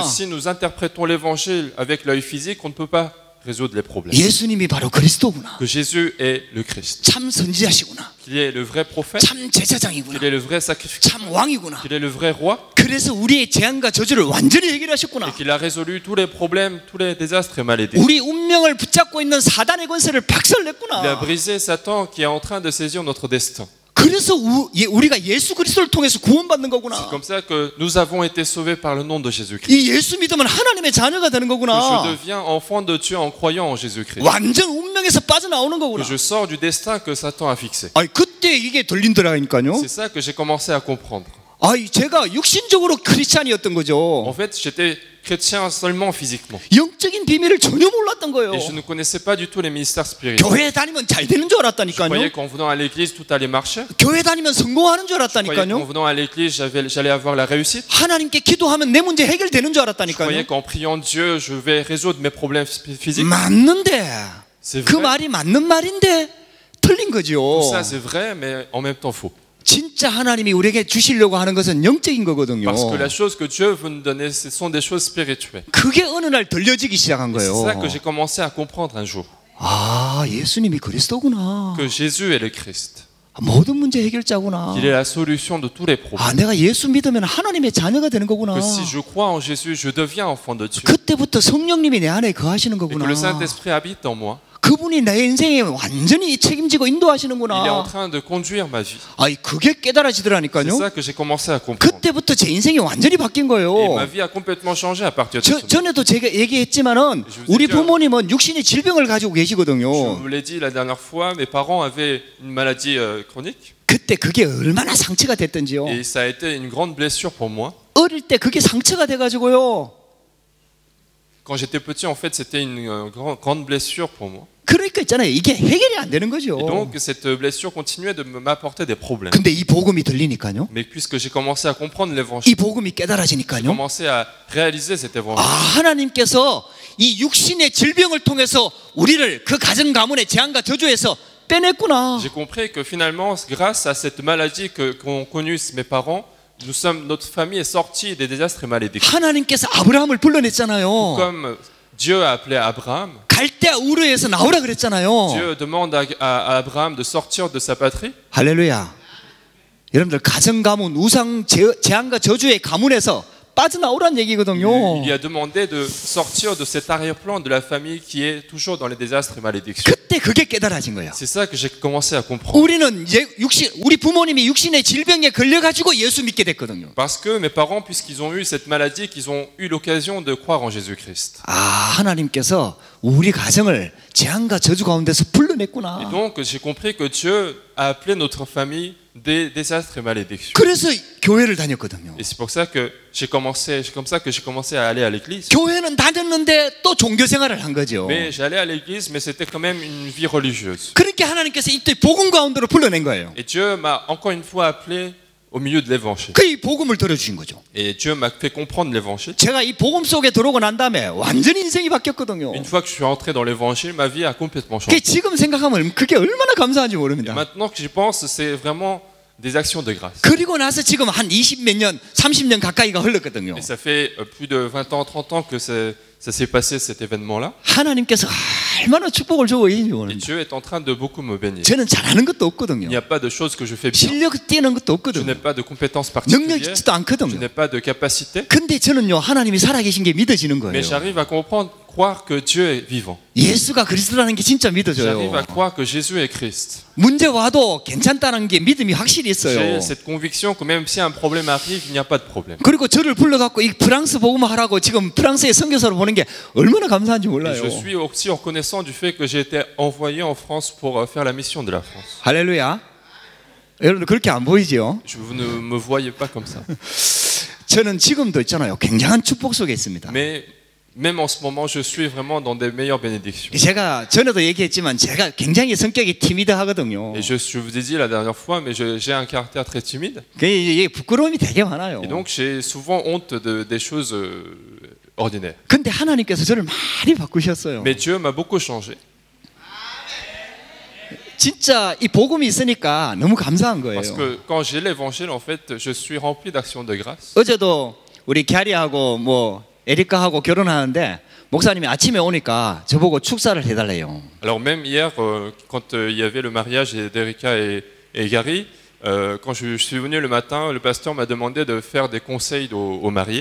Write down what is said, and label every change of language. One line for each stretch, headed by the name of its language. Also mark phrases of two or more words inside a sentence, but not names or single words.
French: si nous interprétons l'évangile avec l'œil physique, on ne peut pas résoudre les problèmes.
Korean: 예수님이 바로 그리스도구나.
French: Que Jésus est le Christ.
Korean: 참 선지자시구나.
French: Qu'il est le vrai prophète.
Korean: 참 제사장이구나.
French: Qu'il est le vrai sacrificateur.
Korean: 참 왕이구나.
French: Qu'il est le vrai roi.
Korean: 그래서 우리의 재앙과 저주를 완전히
French: Et
Korean: 해결하셨구나.
French: qu'il a résolu tous les problèmes, tous les désastres et malédictions.
Korean: 우리 운명을 붙잡고 있는 사단의 권세를
French: Il a
Korean: 박살냈구나.
French: brisé Satan qui est en train de saisir notre destin.
Korean: 그래서 우리가 예수 그리스도를 통해서 구원받는 거구나.
French: C'est comme ça que nous avons été sauvés par le nom de Jésus-Christ.
Korean: 이 예수 믿으면 하나님의 자녀가 되는
French: Que je
Korean: 거구나.
French: deviens enfant de Dieu en croyant en Jésus-Christ.
Korean: 완전 운명에서 빠져나오는
French: Que
Korean: 거구나.
French: je sors du destin que Satan a fixé.
Korean: 아니, 그때 이게 들린더라니까요.
French: C'est ça que j'ai commencé à comprendre.
Korean: 아니, 제가 육신적으로 크리스찬이었던
French: En
Korean: 거죠.
French: fait, j'étais chrétien seulement physiquement.
Korean: 영적인 비밀을 전혀 몰랐던 거예요.
French: Et je ne connaissais pas du tout les ministères spirituels.
Korean: 교회 다니면 잘 되는 줄
French: Je croyais
Korean: 알았다니까요.
French: qu'en venant à l'église, tout allait marcher.
Korean: 교회 다니면 성공하는 줄
French: Je croyais qu'en
Korean: 알았다니까요.
French: venant à l'église, j'allais avoir la réussite.
Korean: 하나님께 기도하면 내 문제 해결되는 줄
French: Je croyais
Korean: 알았다니까요.
French: qu'en priant Dieu, je vais résoudre mes problèmes physiques.
Korean: 맞는데
French: C'est
Korean: 그
French: vrai.
Korean: 말이 맞는 말인데 틀린
French: Tout
Korean: 거죠.
French: ça, c'est vrai, mais en même temps faux.
Korean: 진짜 하나님이 우리에게 주시려고 하는 것은 영적인 거거든요.
French: Parce que la chose que Dieu veut nous donner, ce sont des choses spirituelles.
Korean: 그게 어느 날 들려지기 시작한
French: C'est ça
Korean: 거예요.
French: que j'ai commencé à comprendre un jour.
Korean: 아, 예수님이 그리스도구나.
French: Que Jésus est le Christ.
Korean: 모든 문제 해결자구나.
French: Qu'il est la solution de tous les
Korean: 아,
French: problèmes.
Korean: 내가 예수 믿으면 하나님의 자녀가 되는 거구나.
French: Que si je crois en Jésus, je deviens enfant de Dieu.
Korean: 그때부터 성령님이 내 안에 거하시는
French: Et que
Korean: 거구나.
French: le Saint-Esprit habite en moi.
Korean: 그분이 내 인생에 완전히 책임지고
French: Il est en
Korean: 인도하시는구나.
French: train de conduire ma vie.
Korean: 아이, 그게
French: C'est
Korean: 깨달아지더라니까요.
French: ça que j'ai commencé à comprendre.
Korean: 그때부터 제 인생이 완전히 바뀐
French: Et
Korean: 거예요.
French: ma vie a complètement changé à partir de ce moment.
Korean: 전에도 제가 얘기했지만은 우리 부모님은 육신의 질병을 가지고
French: Je
Korean: 계시거든요.
French: vous l'ai dit la dernière fois, mes parents avaient une maladie chronique.
Korean: 그때 그게 얼마나 상처가 됐던지요.
French: Et ça a été une grande blessure pour moi.
Korean: 어릴 때 그게 상처가 돼가지고요.
French: Quand j'étais petit, en fait, c'était une grande blessure pour moi.
Korean: 그러니까 있잖아요. 이게 해결이 안 되는 거죠.
French: Et donc, cette blessure continuait de m'apporter des problèmes.
Korean: 근데 이 복음이 들리니까요.
French: Mais puisque j'ai commencé à comprendre
Korean: 이
French: l'évangile,
Korean: 복음이
French: j'ai
Korean: 깨달아지니까요.
French: commencé à réaliser cet
Korean: 아,
French: évangile.
Korean: 하나님께서 이 육신의 질병을 통해서 우리를 그 가정 가문의 재앙과 저주에서 빼냈구나.
French: J'ai compris que finalement, grâce à cette maladie qu'ont connue mes parents, notre famille est sortie des désastres et malédictions.
Korean: 하나님께서 아브라함을 불러냈잖아요.
French: Comme Dieu a appelé Abraham,
Korean: 갈대아 우르에서 나오라 그랬잖아요.
French: Dieu demande à Abraham de sortir de sa patrie.
Korean: 할렐루야. 여러분들 가정 가문, 우상 재앙과 저주의 가문에서 빠져나오란 얘기거든요.
French: Il lui a demandé de sortir de cet arrière-plan de la famille qui est toujours dans les désastres et malédictions.
Korean: 그때 그게 깨달아진 거예요.
French: C'est ça que j'ai commencé à comprendre.
Korean: 우리는 우리 부모님이 육신의 질병에 걸려가지고 예수 믿게 됐거든요.
French: Parce que mes parents, puisqu'ils ont eu cette maladie, qu'ils ont eu l'occasion de croire en Jésus-Christ.
Korean: 아, 하나님께서 우리 가정을 재앙과 저주 가운데서
French: Et
Korean: 불러냈구나.
French: donc, j'ai compris que Dieu a appelé notre famille des désastres et malédictions.
Korean: 그래서 교회를 다녔거든요.
French: Et c'est pour ça que j'ai commencé à aller à l'église.
Korean: 교회는 다녔는데 또 종교 생활을 한 거죠.
French: Mais j'allais à l'église, mais c'était quand même une vie religieuse.
Korean: 그렇게 하나님께서 이때 복음 가운데로 불러낸 거예요.
French: Et Dieu m'a encore une fois appelé au milieu de l'évangile.
Korean: 그 이 복음을 들어주신 거죠.
French: Et Dieu m'a fait comprendre l'évangile.
Korean: 제가 이 복음 속에 들어오고 난 다음에 완전히 인생이 바뀌었거든요.
French: Une fois que je suis entré dans l'évangile, ma vie a complètement
Korean: 그게
French: changé.
Korean: 지금 생각하면 그게 얼마나 감사한지
French: Et
Korean: 모릅니다.
French: maintenant que j'y pense, c'est vraiment des actions de grâce.
Korean: 그리고 나서 지금 한 20몇 년, 30년 가까이가 흘렀거든요.
French: Et ça fait plus de 20 ans, 30 ans que ça s'est passé cet événement-là.
Korean: 하나님께서 얼마나 축복을 주고 계신지
French: Et
Korean: 모릅니다.
French: Dieu est en train de beaucoup me bénir.
Korean: 저는 잘하는 것도
French: Il
Korean: 없거든요.
French: n'y a pas de choses que je fais bien.
Korean: 실력 뛰는 것도
French: Je
Korean: 없거든요.
French: n'ai pas de compétences
Korean: 능력
French: particulières.
Korean: 있지도
French: Je
Korean: 않거든요.
French: n'ai pas de capacité.
Korean: 근데 저는요, 하나님이 살아계신 게 믿어지는 거예요.
French: Mais j'arrive à croire que Dieu est vivant.
Korean: 예수가 그리스도라는 게 진짜
French: J'arrive
Korean: 믿어져요.
French: à croire que Jésus est Christ.
Korean: 문제 와도 괜찮다는 게 믿음이 확실히 있어요.
French: J'ai cette conviction que même si un problème arrive, il n'y a pas de problème.
Korean: 그리고 저를 불러갖고 이 프랑스 복음하라고 지금 프랑스의 선교사로 보는 게 얼마나 감사한지
French: Et
Korean: 몰라요.
French: je suis aussi reconnaissant du fait que j'ai été envoyé en France pour faire la mission de la France.
Korean: 할렐루야. 여러분들 그렇게 안 보이죠?
French: Vous ne me voyez pas comme ça.
Korean: 저는 지금도 있잖아요. 굉장한 축복 속에 있습니다.
French: Mais même en ce moment, je suis vraiment dans des meilleures bénédictions.
Korean: 제가 전에도 얘기했지만 제가 굉장히 성격이 티미드하거든요.
French: Et je vous ai dit la dernière fois, mais j'ai un caractère très timide.
Korean: 이게 부끄러움이 되게 많아요.
French: Et donc j'ai souvent honte des choses ordinaires.
Korean: 근데 하나님께서 저를 많이 바꾸셨어요.
French: Mais Dieu m'a beaucoup changé.
Korean: 진짜 이 복음이 있으니까 너무 감사한 거예요.
French: Parce que quand j'ai l'évangile, en fait, je suis rempli d'actions de grâce.
Korean: 어제도 우리 캐리하고 뭐 에리카하고 결혼하는데 목사님이 아침에 오니까 저보고 축사를 해달래요.
French: Alors même hier, quand il y avait le mariage d'Erika et Gary, quand je suis venu le matin, le pasteur m'a demandé de faire des conseils aux mariés.